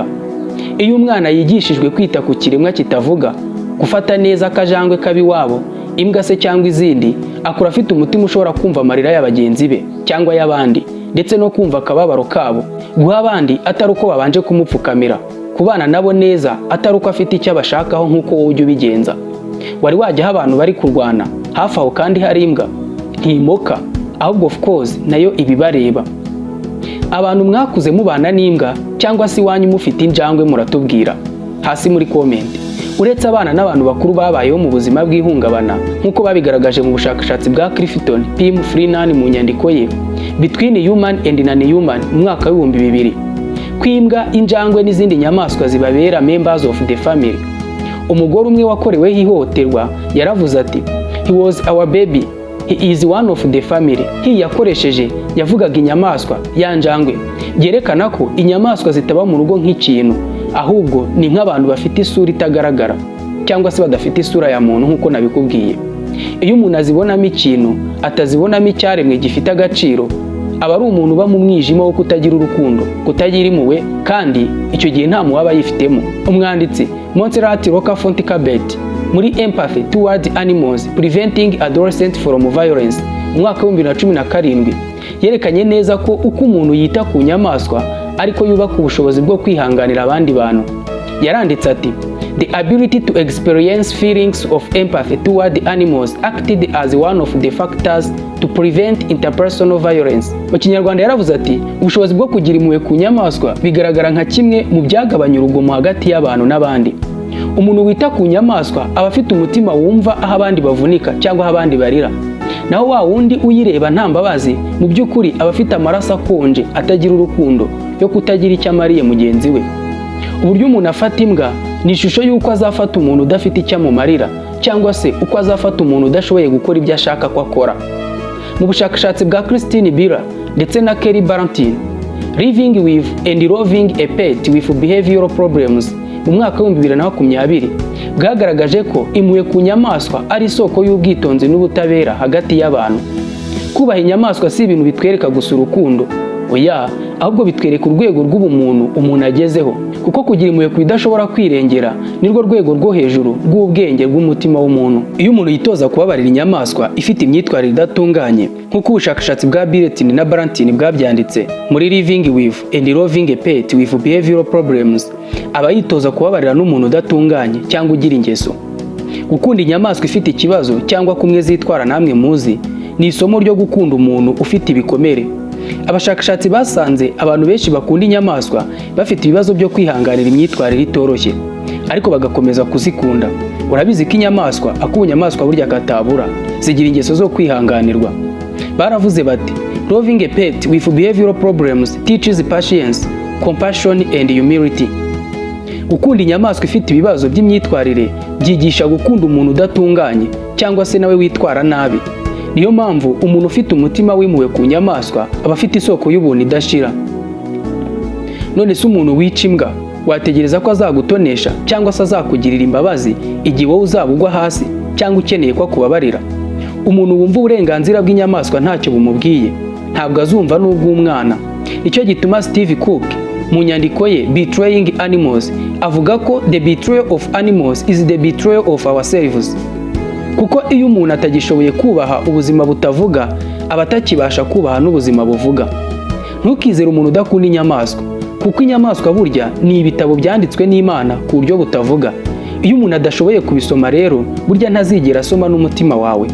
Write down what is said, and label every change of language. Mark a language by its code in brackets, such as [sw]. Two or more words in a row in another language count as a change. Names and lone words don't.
[rw] Iyo umwana yigishijwe kwita ku kiremwa kitavuga, gufata neza akajangwe kabiwabo, imbwa se cyangwa izindi, akura afite umutima ushobora kumva amarira ya bagenzi be cyangwa y'abandi, ndetse no kumva akababaro kabo, guha abandi atari uko babanje kumupfukamira, kubana nabo neza atari uko afite icyo abashakaho nk'uko wowe ujya ubigenza. Wari wajyaho abantu bari kurwana hafi aho kandi hari imbwa ntimoka, ahubwo [en] of course [rw] nayo ibibareba. Abantu mwakuze mubana n'imbwa cyangwa se iwanyu mufite injangwe muratubwira hasi muri comment. Uretse abana n'abantu bakuru babayeho mu buzima bw'ihungabana nk'uko babigaragaje mu bushakashatsi bwa Clifton P. Freeman mu nyandiko ye Between Human and Non-Human mu mwaka wa 2000, kwimbwa, injangwe n'izindi nyamaswa zibabera [en] members of the family. [rw] Umugore umwe wakoreweho ihohoterwa yaravuze ati, [en] he was our baby, he is one of the family. [rw] He yakoresheje yavugaga inyamaswa ya njangwe, byerekana ko inyamaswa zitaba mu rugo nk'ikintu, ahubwo ni nk'abantu bafite isura itagaragara cyangwa se badafite isura ya muntu nk'uko nabikubwiye. Iyo umuntu azibonamo ikintu atazibonamo icyaremwe gifite agaciro, aba ari umuntu uba mu mwijima wo kutagira urukundo, kutagira impuhwe, kandi icyo gihe nta muwaba yifitemo. Umwanditsi Montserrat Rocca-Fonticabet muri Empathy Toward Animals Preventing Adolescents from Violence mu mwaka wa 2017 yerekanye neza ko uko umuntu yita ku nyamaswa ariko yubaka ubushobozi bwo kwihanganira abandi bantu. Yaranditse ati, [en] the ability to experience feelings of empathy toward animals acted as one of the factors to prevent interpersonal violence. [rw] Mu Kinyarwanda yaravuze ati, ubushobozi bwo kugira impuhwe ku nyamaswa bigaragara nka kimwe mu byagabanya urugomo hagati y'abantu n'abandi. Umuntu wita ku nyamaswa aba afite umutima wumva aho abandi bavunika cyangwa aho abandi barira. Naho wa wundi uyireba nta mbabazi, mu by'ukuri aba afite amaraso akonje atagira urukundo, yo kutagira icyo amariye mugenzi we. Uburyo umuntu afata imbwa ni ishusho y'uko azafata umuntu udafite icyo amumarira, cyangwa se uko azafata umuntu udashoboye gukora ibyo ashaka ko akora. Mu bushakashatsi bwa Christine Biller ndetse na Kelly Barantin, Living with and Loving a Pet with Behavioral Problems mu mwaka wa 2020, bwagaragaje ko impuhwe ku nyamaswa ari isoko y'ubwitonzi n'ubutabera hagati y'abantu. Kubaha inyamaswa si ibintu bitwereka gusa urukundo, oya, ahubwo bitwereka urwego rw'ubumuntu umuntu agezeho, kuko kugira impuhwe ku idashobora kwirengera nirwo rwego rwo hejuru rw'ubwenge bw'umutima w'umuntu. Iyo umuntu yitoza kubabarira inyamaswa ifite imyitwarire idatunganye nk'uko ubushakashatsi bwa Biller na Barantin bwabyanditse muri Living with and Loving a Pet with Behavioral Problems, aba yitoza kubabarira n'umuntu udatunganye cyangwa ugira ingeso. Gukunda inyamaswa ifite ikibazo cyangwa kumwe zitwara namwe muzi ni isomo ryo gukunda umuntu ufite ibikomere. Abashakashatsi basanze abantu benshi bakunda inyamaswa bafite ibibazo byo kwihanganira imyitwarire itoroshye, ariko bagakomeza kuzikunda. Urabizi ko inyamaswa ak'ubunyamaswa burya katabura, zigira ingeso zo kwihanganirwa. Baravuze bati [en] loving a pet with behavioral problems teaches patience, compassion and humility. [rw] Gukunda inyamaswa ifite ibibazo by'imyitwarire byigisha gukunda umuntu udatunganye cyangwa se nawe witwara nabi. Niyo mpamvu umuntu ufite umutima wimuwe ku nyamaswa aba afite isoko y'ubuntu idashira. None se umuntu wica imbwa wategereza ko azagutonesha cyangwa se azakugirira imbabazi igihe wowe uzaba ugwa hasi cyangwa ukeneye ko akubabarira? Umuntu wumva uburenganzira bw'inyamaswa ntacyo bumubwiye ntabwo azumva n'ubw'umwana. Nicyo gituma Steve Cook mu nyandiko ye Betraying Animals avuga ko [en] the betrayal of animals is the betrayal of ourselves. [rw] Kuko iyo umuntu atagishoboye kubaha ubuzima butavuga aba atakibasha kubaha n'ubuzima buvuga. Ntukizere umuntu udakunda inyamaswa, kuko inyamaswa burya ni ibitabo byanditswe n'Imana ku buryo butavuga. Iyo umuntu adashoboye kubisoma rero burya ntazigera asoma n'umutima wawe.